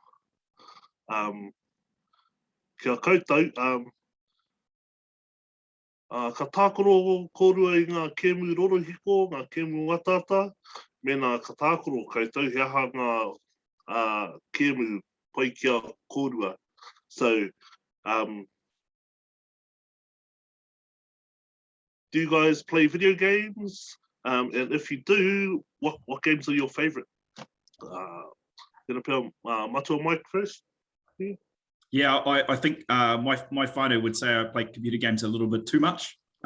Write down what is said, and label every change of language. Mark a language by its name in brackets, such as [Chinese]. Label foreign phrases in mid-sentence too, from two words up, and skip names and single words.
[Māori] Kia koutou, ka tākoro kōrua I ngā kēmu rorohiko, ngā kēmu watata, mena ka tākoro koutou, he aha ngā kēmu pai kia kōrua. [English] So, do you guys play video games? And if you do, what games are your favourite? Matua Mike first. Yeah, I think my whānau would say I play computer games a little bit too much.